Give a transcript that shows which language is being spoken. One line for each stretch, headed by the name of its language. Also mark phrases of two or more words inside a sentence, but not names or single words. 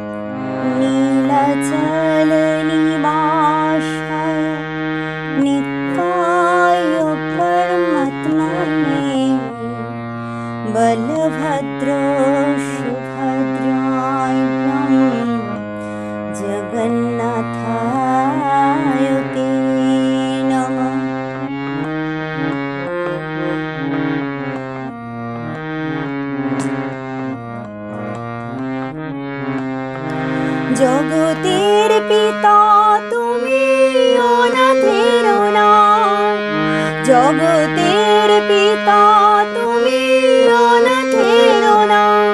Sanskrit: नीलाचल निवासाय नित्याय परमात्मने बलभद्र सुभद्राभ्यां जगन्नाथाय ते नमः।
Bangla: জগতের পিতা তুমি অনাথের নাথ, জগতের পিতা তুমি অনাথের নাথ।